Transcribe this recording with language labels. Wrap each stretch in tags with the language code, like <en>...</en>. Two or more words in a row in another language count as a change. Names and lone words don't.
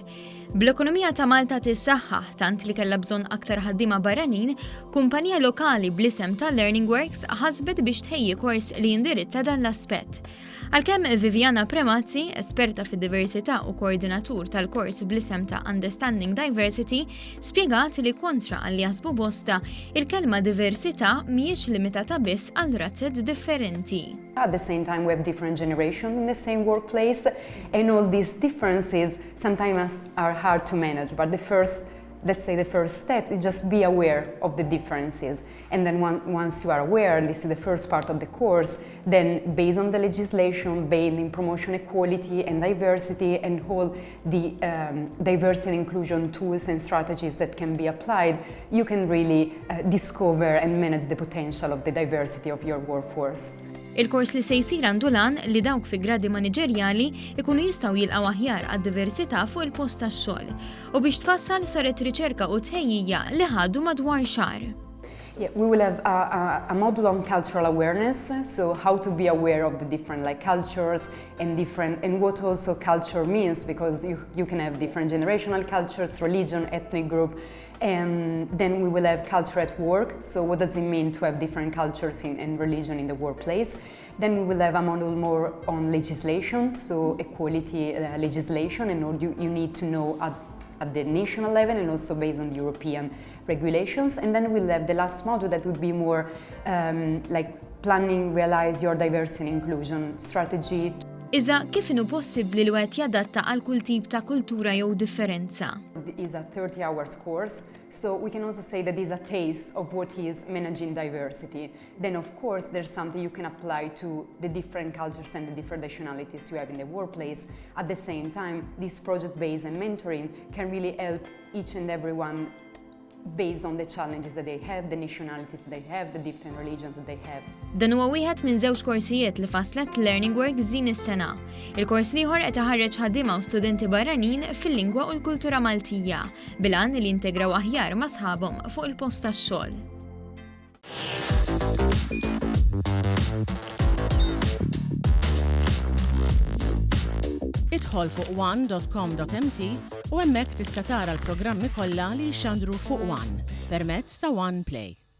<mt>Bl-ekonomija ta' Malta tissaħħaħ tant li kellha bżonn aktar ħaddiema barranin, kumpanija lokali bl-isem ta' Learning Works ħasbet biex tħejji kors li jindirizza dan l-aspett. Għalkemm Viviana Premazzi, esperta fid-diversità u koordinatur tal-kors bl-isem ta' Understanding Diversity, spjegat li kontra għalli jaħsbu bosta il-kelma diversità mhijiex limitata biss għal razzett differenti.</mt> <en>At the same time, we have different generations in the same workplace, and all these differences sometimes are hard to manage. But the first step is just be aware of the differences. And then once you are aware, and this is the first part of the course, then based on the legislation, based in promotion equality and diversity and all the diversity and inclusion tools and strategies that can be applied, you can really discover and manage the potential of the diversity of your workforce.</en> <mt>Il-kors li se jsir għandu lan li dawk fi gradi maniġerjali ikunu jistgħu jilqgħu aħjar għad-diversità fuq il-post tax-xogħol. U biex tfassal saret riċerka u tħejjija li ħadu madwar xahar.</mt> <en>Yeah, we will have a module on cultural awareness, so how to be aware of the different cultures and what also culture means, because you can have different generational cultures, religion, ethnic group, and then we will have culture at work, so what does it mean to have different cultures and religion in the workplace. Then we will have a module more on legislation, so equality legislation, and what you need to know at the national level and also based on European regulations. And then we'll have the last module that would be more planning, realize your diversity and inclusion strategy.</en> <mt>Iżda kif inhu possibbli li wieħed jadatta għal kull tip ta' kultura jew differenza?</mt> <en>It's a 30 hours course, so we can also say that it's a taste of what is managing diversity. Then of course there's something you can apply to the different cultures and the different nationalities you have in the workplace. At the same time, this project-based and mentoring can really help each and everyone based on the challenges that they have, the nationalities that they have, the different religions that they have.</en> <mt>Dan huwa wieħed minn żewġ korsijiet li faslet Learning Works din is-sena. Il-kors ieħor qed iħarreġ ħaddiema u studenti barranin fil-lingwa u l-kultura Maltija, bilan li jintegraw aħjar ma' sħabhom fuq il-post tax-xogħol. Idħol fuq one.com.mt u hemmhekk tista' tara l-programmi kollha li jxandru fuq One permezz ta' One Play.</mt>